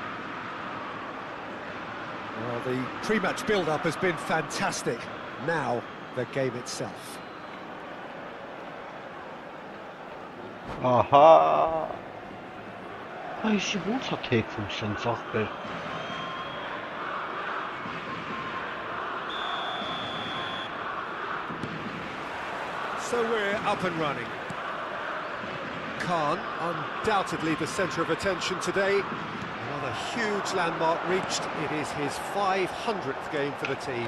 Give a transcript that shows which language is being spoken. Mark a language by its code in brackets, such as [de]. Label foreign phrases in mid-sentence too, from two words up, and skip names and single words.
[en] Well, the pre-match build-up has been fantastic. Now, the game itself. [hy] Ահա։ Այսի ոնց է թեքվում սենց ախպեր։ [en] So we're up and running. Khan, undoubtedly the centre of attention today. Another huge landmark reached. It is his 500th game for the team.